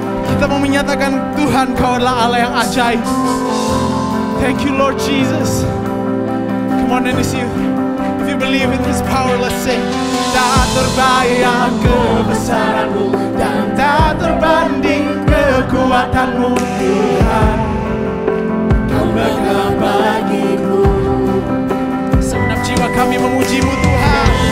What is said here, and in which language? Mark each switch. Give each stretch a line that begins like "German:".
Indonesian: Kita mau menyatakan Tuhan Kau adalah Allah yang ajaib.
English: Thank you Lord Jesus. Come on, and it's you. If you believe in His power, let's sing.
Indonesian: Tak terbayang kebesaran-Mu dan tak terbanding kekuatan-Mu Tuhan. Kau megah bagiku. Segenap jiwa kami memuji-Mu Tuhan.